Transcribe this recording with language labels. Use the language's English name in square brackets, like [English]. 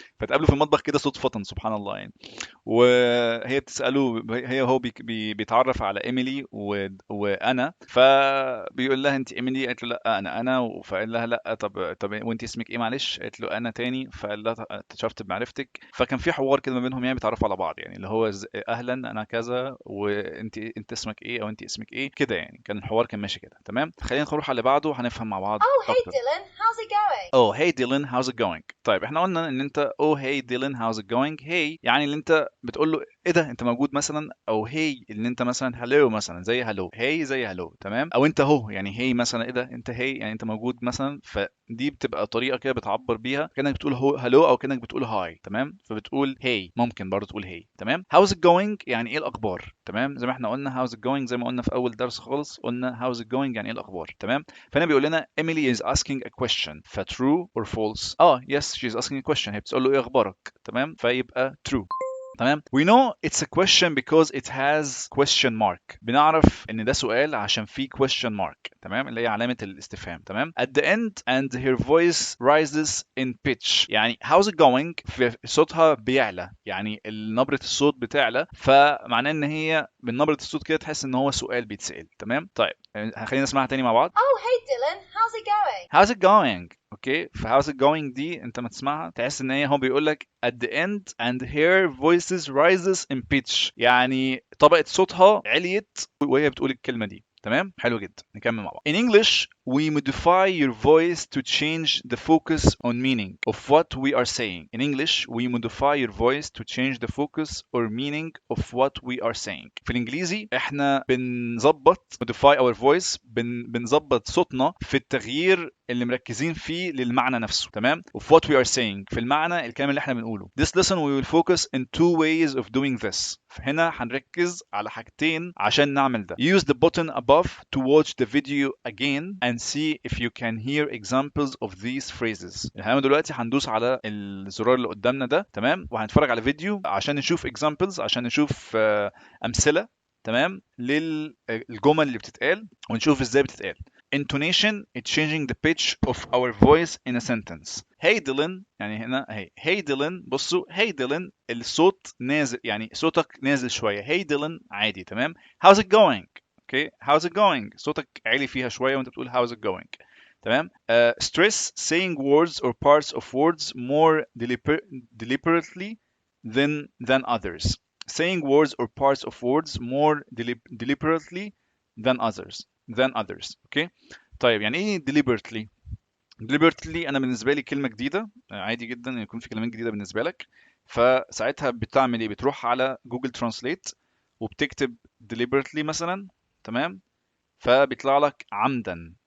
[Arabic] فاتقابلوا في المطبخ كده صدفة سبحان الله يعني. وهي بتسأله، هي هو بيتعرف على ايميلي وانا، فبيقول لها انت ايميلي؟ قالت له لا انا. فقال لها لا، طب وانت اسمك ايه معلش؟ قالت له انا تاني. فقال لها اتشرفت بمعرفتك. فكان في حوار كده ما بينهم، يعني بيتعرفوا على بعض، يعني اللي هو اهلا انا كذا، وانت اسمك ايه او انت اسمك ايه كده. يعني كان الحوار كان ماشي كده. تمام، خلينا نروح على اللي بعده هنفهم مع بعض [English] Oh, hey [Arabic] اكتر. [English] Dylan, how's it going? Oh hey Dylan how's it going. [Arabic] طيب احنا قلنا ان انت [English] oh hey Dylan how's it going. [Arabic] hey يعني اللي انت بتقول له ايه ده انت موجود مثلا، او hey اللي انت مثلا hello مثلا زي hello، hey زي hello. تمام، او انت هو يعني hey مثلا ايه ده انت hey يعني انت موجود مثلا. فدي بتبقى طريقه كده بتعبر بيها كانك بتقول هو hello او كانك بتقول hi. تمام، فبتقول hey، ممكن برضه تقول hey. تمام، [English] how's it going [Arabic] يعني ايه الاخبار. تمام، زي ما احنا قلنا [English] how's it going، [Arabic] زي ما قلنا في اول درس خالص قلنا how's it going يعني ايه الاخبار. تمام، فهنا بيقول لنا [English] Emily is asking a question، [Arabic] ف [English] true or false. yes she's asking a question، [Arabic] هي بتسأل له ايه اخبارك. تمام، فيبقى true. تمام، [English] we know it's a question because it has question mark. [Arabic] بنعرف ان ده سؤال عشان فيه question mark. تمام، اللي هي علامة الاستفهام. تمام، [English] at the end and her voice rises in pitch. [Arabic] يعني [English] how's it going [Arabic] في صوتها بيعلى، يعني نبرة الصوت بتعلى، فمعناه ان هي من نبرة الصوت كده تحس ان هو سؤال بيتسأل. تمام، طيب خلينا نسمعها تاني مع بعض. Oh, hey Dylan, how's it going? how's it going. اوكي، ف [English] how's it going [Arabic] دي انت ما تسمعها تحس ان هي هو بيقول لك [English] at the end and her voices rises in pitch، [Arabic] يعني طبقة صوتها عليت وهي بتقول الكلمة دي. تمام، حلو جدا، نكمل مع بعض. [English] In English we modify your voice to change the focus on meaning of what we are saying. In English we modify your voice to change the focus or meaning of what we are saying. [Arabic] في الانجليزي احنا بنظبط [English] modify our voice، [Arabic] بنظبط صوتنا في التغيير اللي مركزين فيه للمعنى نفسه. تمام، [English] of what we are saying، [Arabic] في المعنى الكلام اللي احنا بنقوله. [English] This lesson we will focus in two ways of doing this. [Arabic] هنا هنركز على حاجتين عشان نعمل ده. [English] Use the button above to watch the video again and and see if you can hear examples of these phrases. [Arabic] احنا دلوقتي هندوس على الزرار اللي قدامنا ده، تمام، وهنتفرج على فيديو عشان نشوف examples، عشان نشوف أمثلة، تمام، للجمل اللي بتتقال ونشوف ازاي بتتقال. [English] Intonation is changing the pitch of our voice in a sentence. [Arabic] Hey Dylan، يعني هنا اهي Hey Dylan، بصوا Hey Dylan الصوت نازل، يعني صوتك نازل شوية. Hey Dylan عادي، تمام. [English] How's it going؟ [Arabic] اوكي [English] how's it going، [Arabic] صوتك عالي فيها شوية وانت بتقول how's it going، تمام. [English] Stress saying words or parts of words more deliberately than others. Saying words or parts of words more deliberately than others. [Arabic] اوكي طيب يعني ايه deliberately؟ deliberately انا بالنسبه لي كلمه جديده، عادي جدا ان يكون في كلمات جديده بالنسبه لك، فساعتها بتعمل ايه؟ بتروح على جوجل ترانسليت وبتكتب deliberately مثلا، تمام، فبيطلع لك عمدا.